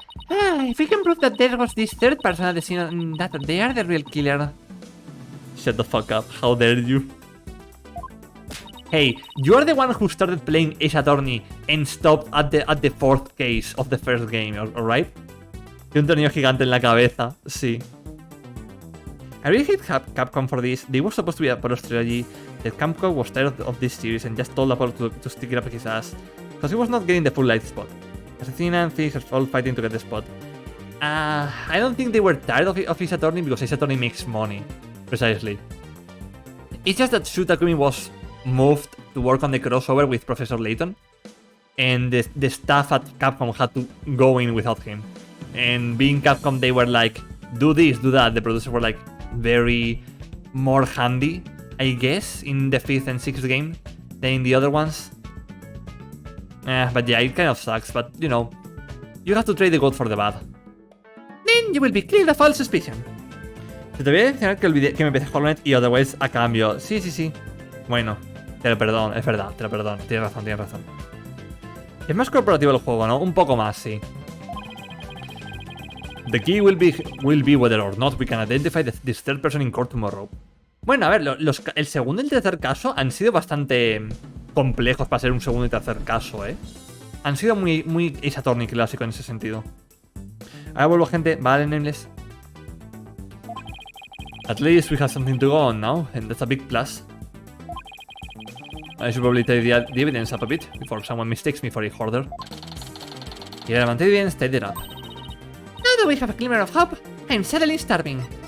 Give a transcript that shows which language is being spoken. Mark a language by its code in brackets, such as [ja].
[en] If we can prove that there was this third person at the scene, that they are the real killer. Shut the fuck up. How dare you? Hey, you are the one who started playing Ace Attorney and stopped at the fourth case of the first game, alright? [es] Y un tornillo gigante en la cabeza, sí. [en] I really hate Capcom for this. They were supposed to be Apollo's trilogy. The Capcom was tired of this series and just told Apollo to stick it up his ass. Because he was not getting the full light spot. Athena and Phoenix are all fighting to get the spot. I don't think they were tired of Ace Attorney because Ace Attorney makes money. Precisely. It's just that Shu Takumi was moved to work on the crossover with Professor Layton. And the staff at Capcom had to go in without him. And being Capcom, they were like, do this, do that. The producers were like very more handy, I guess, in the 5th and 6th game than in the other ones. But yeah, it kind of sucks, but you know, you have to trade the good for the bad. Then you will be cleared of all suspicion. [es] Se te voy a mencionar que me empecé a jugar y [en] otherwise [es] a cambio. Sí. Bueno, te lo perdono, es verdad, te lo perdono. Tienes razón. Es más corporativo el juego, ¿no? Un poco más, sí. [en] The key will be whether or not we can identify this third person in court tomorrow. [es] Bueno, a ver, el segundo y el tercer caso han sido bastante complejos para ser un segundo y tercer caso, ¿eh? Han sido muy Ace Attorney clásico en ese sentido. Ahora vuelvo, gente. Vale, Nameless. [en] At least we have something to go on now, and that's a big plus. I should probably take the evidence up a bit before someone mistakes me for a hoarder. Yeah, the evidence, tied it up. Now that we have a glimmer of hope, I'm suddenly starving.